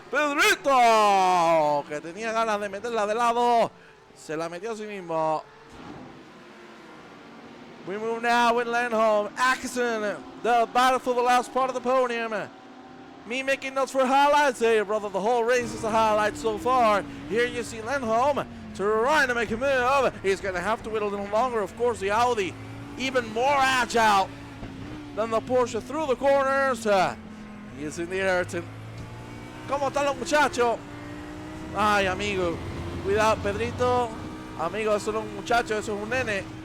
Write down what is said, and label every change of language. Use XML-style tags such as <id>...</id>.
<es>Pedrito, que tenía ganas de meterla de lado. Se la metió a sí mismo.</es> <en>We move now with Lindholm. Atkinson, the battle for the last part of the podium. Me making notes for highlights. Hey, brother, the whole race is a highlight so far. Here you see Lindholm trying to make a move. He's going to have to wait a little longer. Of course, the Audi even more agile than the Porsche through the corners. He is in the Ayrton.</en> <es>¿Cómo están los muchachos? Ay, amigo. Cuidado, Pedrito. Amigo, eso no es un muchacho, eso es un nene.</es>